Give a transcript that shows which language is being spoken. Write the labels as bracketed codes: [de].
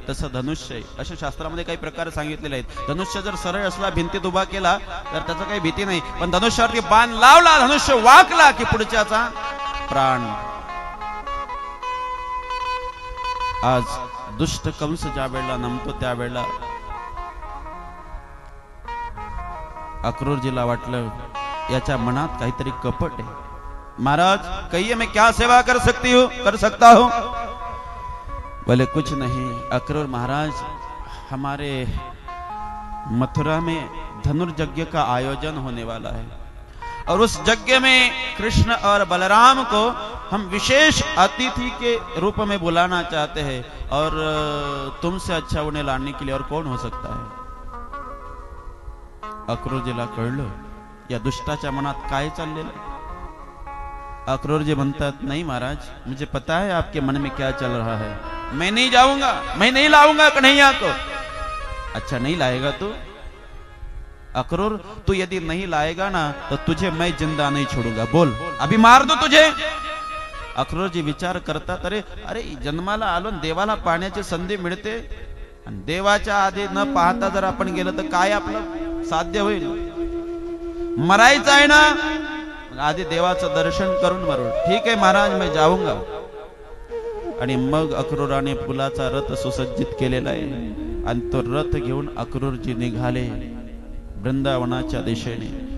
[mr] तसं धनुष्य आहे, अशा शास्त्रामध्ये काही प्रकार सांगितलेले आहेत। धनुष्य जर सरळ असला, भिंतीत उभा केला तर त्याचं काही भीती नाही, पण धनुष्यावरती बाण लावला, धनुष्य वाकला की पुढच्याचा प्राण। आज दुष्ट कंस ज्या वेळेला नमतो त्यावेळेला अक्रूरजीला वाटलं याच्या मनात काहीतरी कपट आहे। [hi] महाराज कहिए, मैं क्या सेवा कर सकता हूं? बोले कुछ नहीं अक्रूर महाराज, हमारे मथुरा में धनुर्यज्ञ का आयोजन होने वाला है और उस यज्ञ में कृष्ण और बलराम को हम विशेष अतिथि के रूप में बुलाना चाहते हैं, और तुमसे अच्छा उन्हें लाने के लिए और कौन हो सकता है? [mr] अक्रूर जीला कळलं या दुष्टाच्या मनात काय चाललेलं आहे। [hi] अक्रूर जी [mr] म्हणतात, [hi] नहीं महाराज, मुझे पता है आपके मन में क्या चल रहा है, मैं नहीं जाऊंगा, मैं नहीं लाऊंगा कन्हैया को। अच्छा नहीं लाएगा तू? अक्रूर, तू यदि नहीं लाएगा ना तो तुझे मैं जिंदा नहीं छोड़ूंगा, बोल अभी मार दो तुझे। [mr] अक्रूर जी विचार करतात, अरे जन्माला आलो, देवाला पाहण्याची संधी मिळते, आणि देवाच्या आधी न पाहता जर आपण गेलं तर काय आपलं साध्य होईल? मरायचं आहे ना, आधी देवाचं दर्शन करून मरू। ठीक आहे महाराज, [hi] मैं जाऊंगा। [mr] आणि मग अक्रूराने फुलाचा रथ सुसज्जित केलेला आहे आणि तो रथ घेऊन अक्रूरजी निघाले वृंदावनाच्या दिशेने।